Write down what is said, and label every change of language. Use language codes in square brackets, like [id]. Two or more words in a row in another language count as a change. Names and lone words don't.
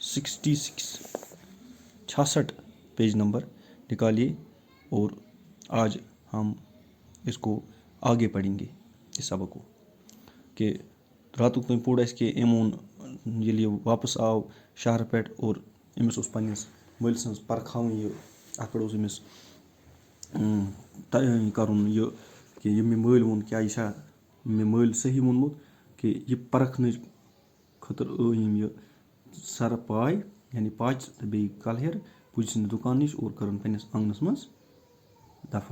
[hi] 66 पेज नंबर निकालिए और आज हम इसको आगे पढ़ेंगे इस सबक को। [ks] कि रातुक तुम पोड़ एमोन ये वापस आव शहर पे और अमिस पन्निस मल सज परखावन यह अत पे अमिस करुन यह कि यह मे मल वोन क्या यह मे मल सही वोनमुत कि यह परखन खतर यह सर पाय यानी पाच तो बे कलहेर पुज दुकान नश और कर पन्निस आंगनस मज दफन।